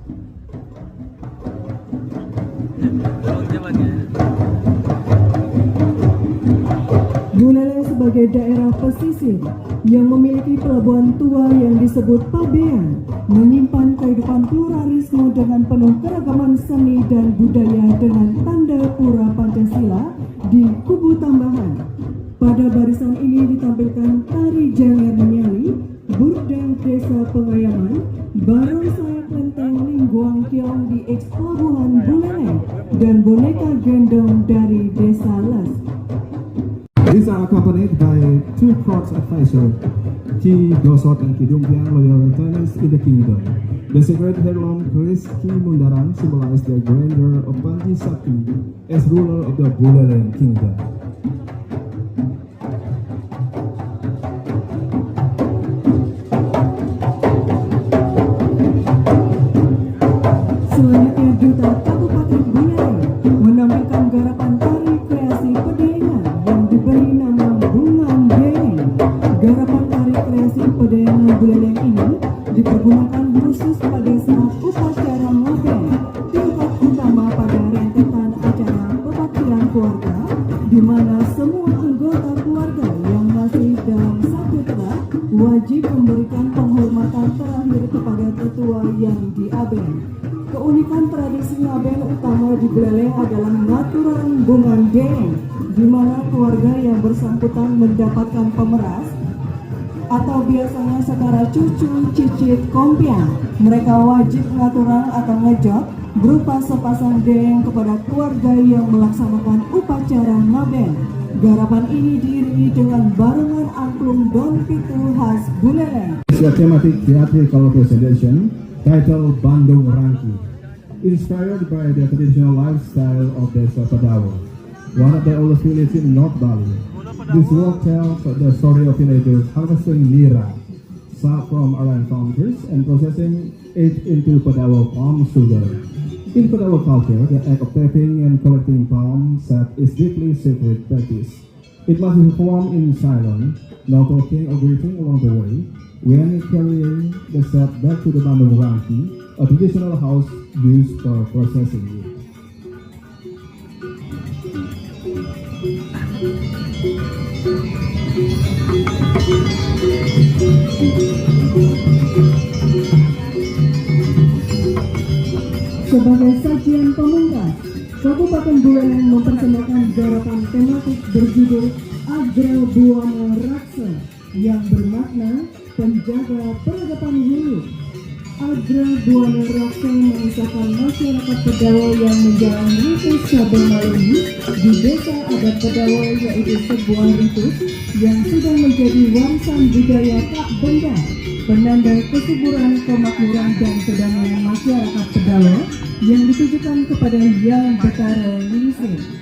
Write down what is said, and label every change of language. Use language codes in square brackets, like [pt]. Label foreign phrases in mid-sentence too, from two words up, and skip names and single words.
[id] Buleleng sebagai daerah pesisir yang memiliki pelabuhan tua yang disebut Pabean, menyimpan kehidupan pluralisme dengan penuh keragaman seni dan budaya dengan tanda pura Pancasila di kubu tambahan. Pada barisan ini ditampilkan tari Janger Nyali, Burdeng Desa Pengayaman, Barong Sayap Lenteng Lingguang Kiong di Eks Pelabuhan Buleleng, dan boneka gendong dari Desa Les. [en] These are accompanied by two court advisors, Ki Gosot and Ki Dumpiang, loyal lieutenants in the kingdom. The sacred heirloom Chris Ki Mundaran symbolize the grandeur of Panji Sakti as ruler of the Buleleng kingdom. [id] Selanjutnya Duta Kabupaten Buleleng menampilkan garapan tari kreasi pedayangan yang diberi nama Bungan Deng. Garapan tari kreasi pedayangan Buleleng ini dipergunakan khusus pada saat upacara ngoben tingkat utama pada rentetan acara kebaktian keluarga, di mana semua anggota keluarga yang masih dalam satu telah wajib memberikan penghormatan terakhir kepada tetua yang diaben. Keunikan tradisi ngaben utama di Buleleng adalah ngaturan bungan deng, di mana keluarga yang bersangkutan mendapatkan pemeras atau biasanya secara cucu, cicit, kompiang. Mereka wajib ngaturan atau ngejot berupa sepasang deng kepada keluarga yang melaksanakan upacara ngaben. Garapan ini diiringi dengan barengan angklung Don Pitu khas Buleleng. [en] It's a thematic theatrical presentation titled Bandung Rangki, inspired by the traditional lifestyle of Desa Padawa, one of the oldest villages in North Bali. This work tells the story of villagers harvesting nira, sap from around palm trees, and processing it into Padawa palm sugar. In Padawa culture, the act of tapping and collecting palm sap is deeply sacred practice. It must be performed in silence, no talking or greeting along the way, when carrying the sap back to the Bandung Rangki, a traditional house used for processing it. [id] Sebagai sajian pemungkas, Kabupaten Buleleng mempersembahkan garapan tematik berjudul Agra Buana Raksa yang bermakna penjaga peradaban hulu. Agra Buana Raksa mengisahkan masyarakat Padawa yang menjalani ritus Sabel Malungi di desa adat Padawa, yaitu sebuah ritus yang sudah menjadi warisan budaya tak benda, penanda kesuburan, kemakmuran dan kedamaian masyarakat Padawa yang ditujukan kepada Yang Betara Lingsir.